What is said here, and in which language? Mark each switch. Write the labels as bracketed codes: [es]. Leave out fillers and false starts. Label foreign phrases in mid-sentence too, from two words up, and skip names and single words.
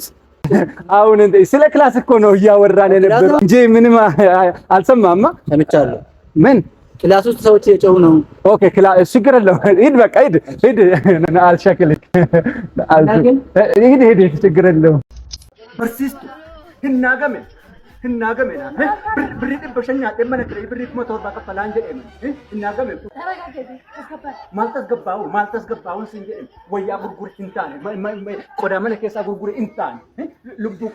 [am] አሁን ስለ ክላስ እኮ ነው እያወራን የነበረው እንጂ ምንም አልሰማማ። ሰምቻለሁ። ምን? ክላስ ውስጥ ሰዎች እየጮሁ ነው። ኦኬ ክላስ ችግር የለውም። ሂድ በቃ ሂድ አልሸክልክ ሂድ ችግር የለውም። [om] Barsiistu hinnaagame birrii dhibba shan nyaatee mana kiree birrii 1,700 kaffalaan jedhame hinnaagame maal tasgabbaa'uun siin jedhame wayyaa gurgure hin taane qodaa mana keessaa gurgure hin taane lubbuu